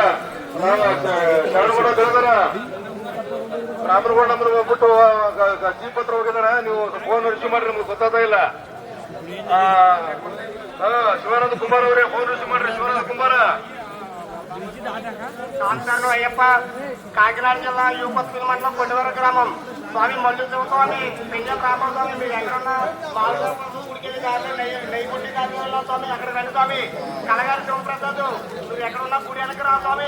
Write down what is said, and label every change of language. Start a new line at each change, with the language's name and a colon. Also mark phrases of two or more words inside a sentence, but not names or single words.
Kannada: ಶರಣಗೌಡ ಬೆಳೆದಾರ ರಾಮರಗೌಡ ನಮ್ಗೆ ಹೋಗ್ಬಿಟ್ಟು ಜೀಪ್ ಹತ್ರ ಹೋಗಿದಾರ. ನೀವು ಫೋನ್ ರಿಸೀವ್ ಮಾಡ್ರಿ, ನಮ್ಗೆ ಗೊತ್ತಾಗ್ತಾ ಇಲ್ಲ. ಶಿವಾನಂದ ಕುಮಾರ್ ಅವರೇ ಫೋನ್ ರಿಸೀವ್ ಮಾಡ್ರಿ. ಶಿವಾನಂದ ಕುಮಾರ
Telugu: సాంతాను అయ్యప్ప కాకినాడ జిల్లా యూపత్తుల మండలం కొండవర గ్రామం. స్వామి మల్లుదేవ స్వామి, పెంజం రామరావు స్వామి, మీరు ఎక్కడున్నా మామూలుగా గుడికెళ్ళి కాదు నెయ్యి గుడ్డి కాదు స్వామి, అక్కడ రండి స్వామి. కలగారి శివప్రసాద్, మీరు ఎక్కడున్నా గుడి వెనక రా స్వామి.